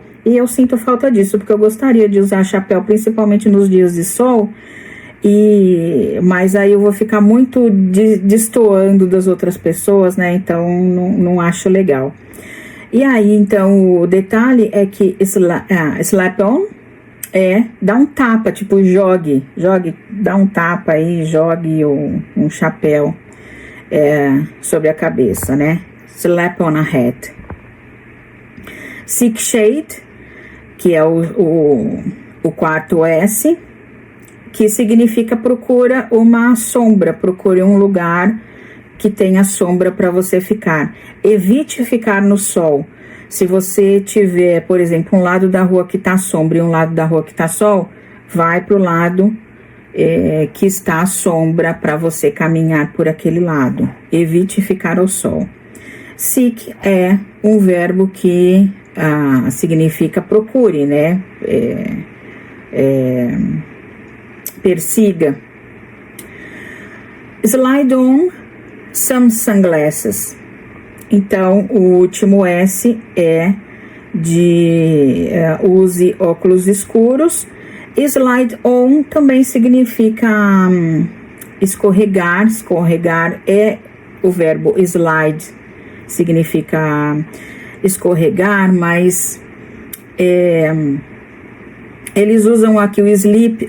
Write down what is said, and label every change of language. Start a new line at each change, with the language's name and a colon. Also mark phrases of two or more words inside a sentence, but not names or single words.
Portuguese: E eu sinto falta disso, porque eu gostaria de usar chapéu, principalmente nos dias de sol. Mas aí eu vou ficar muito destoando das outras pessoas, né? Então não acho legal. E aí, então, o detalhe é que
English: slap on
Portuguese: dá um tapa, tipo jogue, dá um tapa aí, jogue um chapéu sobre a cabeça, né?
English: Slap on a hat. Seek shade,
Portuguese: que é o quarto S, que significa procura uma sombra, procure um lugar que tenha sombra para você ficar. Evite ficar no sol. Se você tiver, por exemplo, um lado da rua que está sombra e um lado da rua que está sol, vai para o lado que está a sombra para você caminhar por aquele lado. Evite ficar ao sol. Seek é um verbo que significa procure, né? Persiga.
English: Slide on some sunglasses.
Portuguese: Então, o último S é de use óculos escuros.
English: Slide on
Portuguese: também significa escorregar. Escorregar é o verbo slide, significa escorregar, mas eles usam aqui o sleep.